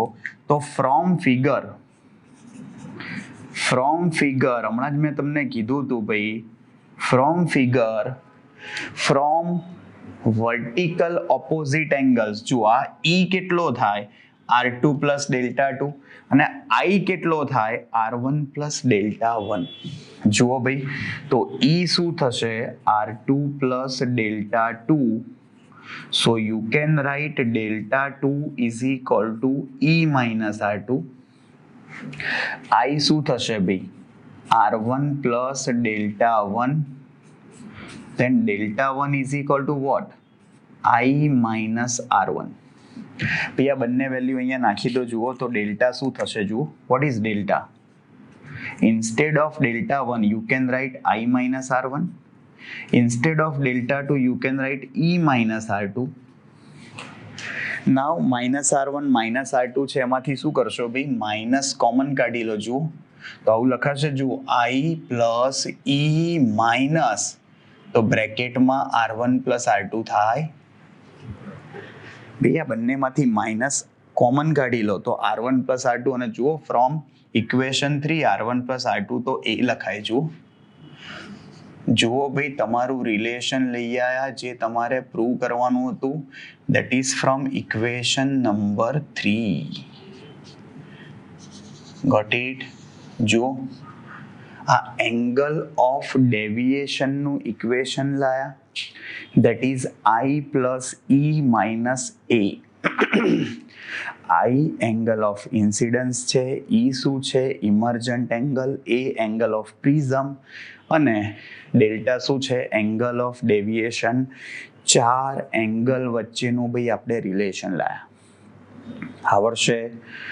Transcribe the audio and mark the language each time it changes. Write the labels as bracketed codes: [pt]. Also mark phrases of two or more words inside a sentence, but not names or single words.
[gu] તો [en] from figure [gu] હમણાં જ મેં તમને કીધું હતું ભાઈ, [en] from vertical opposite angles. [gu] જો આ E કેટલો થાય? [en] R2 plus delta 2, [gu] અને I કેટલો થાય? [en] R1 plus delta 1. [gu] જુઓ ભાઈ, તો E શું થશે? [en] R2 plus delta 2. So you can write delta 2 is equal to E minus R2. [gu] I શું થશે ભાઈ? [en] R1 plus delta 1. Then delta 1 is equal to what? I minus R1. [gu] ભાઈ આ બંને વેલ્યુ અહીંયા નાખી દો. જુઓ, તો ડેલ્ટા શું થશે? જુઓ, [en] what is delta? Instead of delta 1 you can write I minus R1. Instead of delta 2 you can write E minus R2. Now minus R1 minus R2 [gu] છે, એમાંથી શું કરશો ભાઈ? [en] minus common [gu] કાઢી લો. જુઓ, તો આવું લખાશે. જુઓ, [en] I plus E minus, [gu] તો બ્રેકેટમાં [en] R1 plus R2 [gu] થાય. ભાઈ આ બંનેમાંથી [en] minus common [gu] કાઢી લો, તો [en] R1 plus R2. [gu] અને જુઓ, [en] from equation 3 R1 plus R2 [gu] તો એ લખાય. જુઓ ભાઈ, તમારું રિલેશન લઈ આવ્યા જે તમારે પ્રૂવ કરવાનું હતું, [en] that is from equation number 3. Got it? [gu] જુઓ, આ [en] angle of deviation's [gu] ઇક્વેશન લાયા, [en] that is I plus E minus A. I angle of incidence [gu] છે, E શું છે? [en] emergent angle, A angle of prism, અને ડેલ્ટા [gu] શું છે? [en] angle of deviation. [gu] 4 એંગલ વચ્ચેનું ભાઈ આપણે રિલેશન લાયા. આવડશે? પાક્કું?